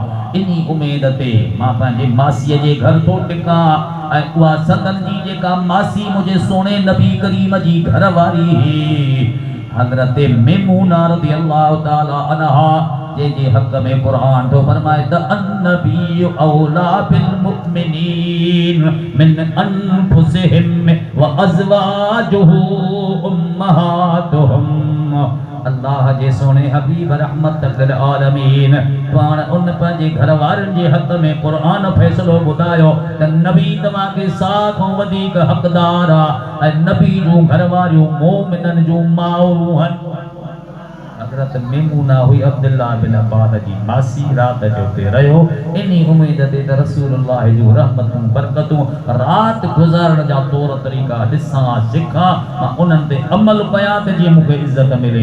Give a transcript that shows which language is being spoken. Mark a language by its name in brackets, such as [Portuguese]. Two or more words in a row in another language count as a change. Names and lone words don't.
[Sindhi] इन उमेद ते मां पंहिंजे मासीअ जे घर थो टिकां। ऐं उहा संदन जी जेका मासी मुंहिंजे सोने नबी करीम जी घरवारी हुई, हज़रत मेमूना [Arabic] رضي الله تعالى عنها, [Sindhi] जंहिंजे हक़ में क़ुर्आन थो फरमाए त [Arabic] النبي أولى بالمؤمنين من أنفسهم وأزواجه أمهاتهم. [Sindhi] अल्लाह जे सोने हबीब [Arabic] رحمة للعالمين [Sindhi] पाण उन पंहिंजे घर वारनि जे हक़ में क़ुरान फ़ैसिलो ॿुधायो त नबी तव्हांखे साह खां वधीक हक़दार आहे ऐं नबी जूं घर वारियूं मोमिननि जूं माउरूं आहिनि। हज़रत मेमूना हुई अब्दुल्ला बिन अब्बास जी मासी रात जो ते रहियो इन्ही उम्मीद ते त रसूलुल्लाह जूं रहमतूं बरकतूं रात गुज़ारण जा तौर तरीक़ा ॾिसां सिखां मां उन्हनि ते अमल कयां त जीअं मूंखे इज़त मिले।